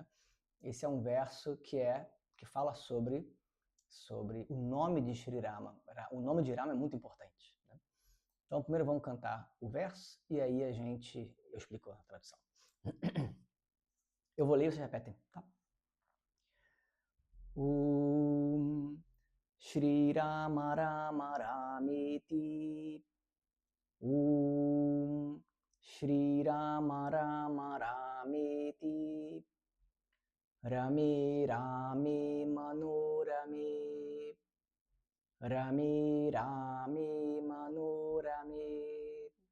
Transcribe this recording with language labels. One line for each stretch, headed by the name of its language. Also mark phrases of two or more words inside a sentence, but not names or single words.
Portuguese: Esse é um verso que fala sobre o nome de Sri Rama. O nome de Rama é muito importante. Né? Então, primeiro vamos cantar o verso e aí eu explico a tradução. Eu vou ler e vocês repetem, tá?
Sanskrit: Shri Rama Rama Rameti Shri Rama Rama Rameti Rame Rame Manorame Rame Rame Manorame